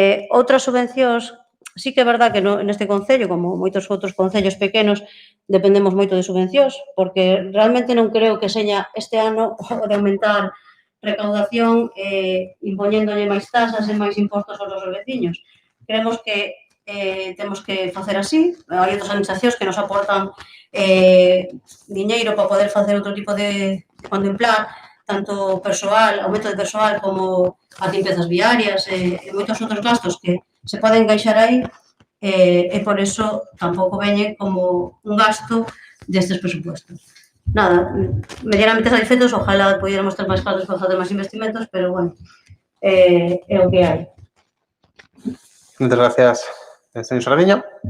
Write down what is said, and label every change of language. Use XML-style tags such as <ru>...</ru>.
<gl>Outras subvencións, sí que é verdad que neste concello, como moitos outros concellos pequenos, dependemos moito de subvencións, porque realmente non creo que seña este ano o de aumentar recaudación impoñéndolle máis tasas e máis impostos aos nosos veciños. Creemos que temos que facer así. Hai outras administracións que nos aportan diñeiro para poder facer outro tipo de contemplar tanto persoal, aumento de persoal como as limpezas viarias e moitos outros gastos que se poden encaixar aí e por eso tampouco veñe como un gasto destes presupuestos. Nada, medianamente satisfeitos,</gl> <es>ojalá pudiéramos</es> <gl>ter máis cartos para facer máis investimentos, pero bueno, é o que hai.</gl> <es>Muchas gracias, señor Sardiña.</es>